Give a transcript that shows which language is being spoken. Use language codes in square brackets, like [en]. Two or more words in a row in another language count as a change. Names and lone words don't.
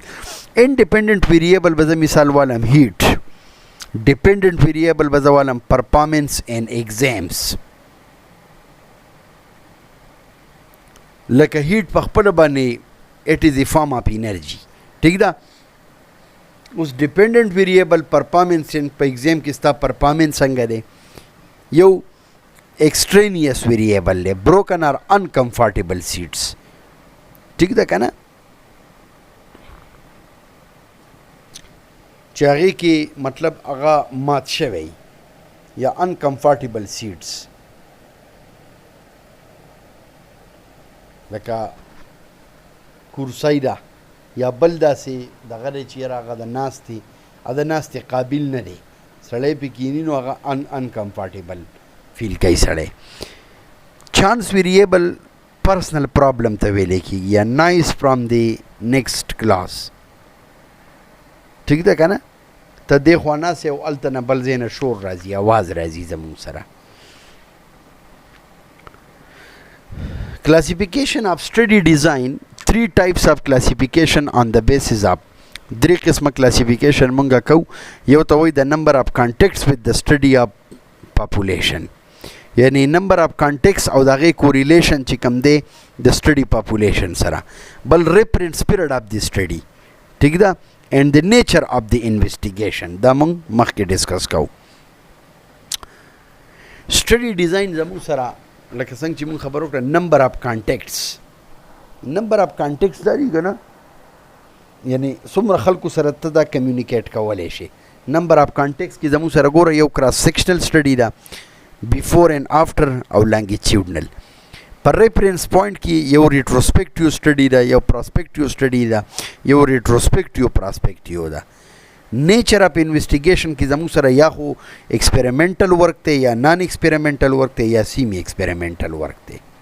[en] independent variable [ps] به زه مثال والم [en] heat dependent variable [ps] به زه والم [en] performance in exams [ps] لکه هیټ په خپله باندې [en] it is a form of energy [ps] ټیک ده اوس [en] dependent variable performance [ps] په ایگزام کې ستا پرفارمنس څنګه دی یو [en] extraneous variable le broken or uncomfortable seats [ps] ٹھیک ده کنه چې هغې کې مطلب هغه مات شوی یا [en] uncomfortable seats [ps] لکه کرسی ده یا بل داسې دغه دی چې یاره هغه د ناستې قابل نه دی سړی پې کیني نو هغه uncomfortable فیل کوي سړی. [en] chance variable personal problem [ps] ته ویلی کېږي یا [en] noise from the next class [ps] ټیک ده که نه ته دې خوا ناست یې او هلته نه بل ځای نه شور راځي اواز راځي زموږ سره. [en] classification of study design 3 types of classification on the basis of [ps] درې قسمه [en] classification [ps] مونږه کوو یو ته وایي [en] the number of contacts with the study of population یعنی number of contacts [ps] او دغه کوریلیشن چې کوم دی د [en] study population [ps] سره بل [en] reference period of the study [ps] ٹھیک ده [en] and the nature of the investigation [ps] دا مونږ مخکې ډسکس کوو [en] study design [ps] زموږ سره لکه څنګه چې مونږ خبرو کړه [en] number of contacts [ps] دا دی که نه یعنی څومره خلکو سره ته دا کمیونیکیټ کولی شي [en] number of contacts [ps] کې زموږ سره ګوره یو [en] cross sectional study [ps] ده [en] before and after [ps] او لانګیټیوډنل پر [en] reference point [ps] کې یو [en] retrospective study [ps] ده یو [en] prospective study [ps] ده یو [en] retrospective prospective [ps] ده [en] nature of investigation [ps] کې زموږ سره یا خو [en] experimental work [ps] دی یا [en] non experimental work [ps] دی یا [en] semi experimental work [ps] دی